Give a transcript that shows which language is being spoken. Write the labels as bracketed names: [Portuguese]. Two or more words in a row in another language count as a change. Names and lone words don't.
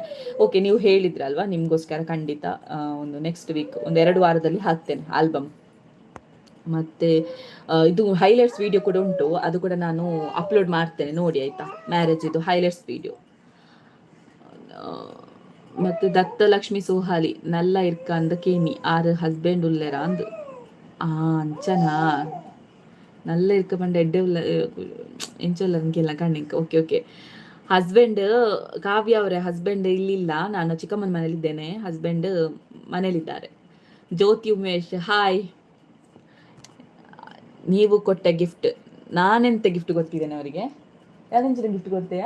[Kannada] ಓಕೆ, ನೀವು ಹೇಳಿದ್ರಲ್ವ, ನಿಮಗೋಸ್ಕರ ಖಂಡಿತ ಒಂದು [English] next week [Kannada] 1-2 ವಾರದಲ್ಲಿ ಹಾಕ್ತೇನೆ ಆಲ್ಬಮ್. ಮತ್ತು ಇದು [English] highlights video [Kannada] ಕೂಡ ಉಂಟು, ಅದು ಕೂಡ ನಾನು ಅಪ್ಲೋಡ್ ಮಾಡ್ತೇನೆ, ನೋಡಿ ಆಯಿತಾ? ಮ್ಯಾರೇಜ್ ಇದು [English] highlights video. [Tulu] ಮತ್ತು ದತ್ತಲಕ್ಷ್ಮಿ ಸೋಹಾಲಿ, ನಲ್ಲ ಇರ್ಕ ಅಂದ ಕೇಮಿ 6 ಹಸ್ಬೆಂಡ್ ಉಲ್ಲೆರ ಅಂದು ಅಂಚನಾ ನಲ್ಲ ಇರ್ಕ ಬಂಡ ಎಡ್ಡೆ ಉಲ್ಲ ಎಂಚಲ್ಲ ಅಂಕೆಲ್ಲ ಕಣ್ಣಿಂಕ. [Kannada] ಓಕೆ. ಹಸ್ಬೆಂಡ್ ಕಾವ್ಯ ಅವರೇ, ಹಸ್ಬೆಂಡ್ ಇಲ್ಲಿಲ್ಲ, ನಾನು ಚಿಕ್ಕಮ್ಮನ ಮನೇಲಿದ್ದೇನೆ, ಹಸ್ಬೆಂಡ್ ಮನೇಲಿದ್ದಾರೆ. ಜ್ಯೋತಿ ಉಮೇಶ್, ಹಾಯ್. ನೀವು ಕೊಟ್ಟ ಗಿಫ್ಟ್, ನಾನೆಂತ ಗಿಫ್ಟ್ ಕೊಡ್ತಿದ್ದೇನೆ ಅವರಿಗೆ? ಯಾವ್ದಂಚಿನ ಗಿಫ್ಟ್ ಕೊಡ್ತೀಯಾ?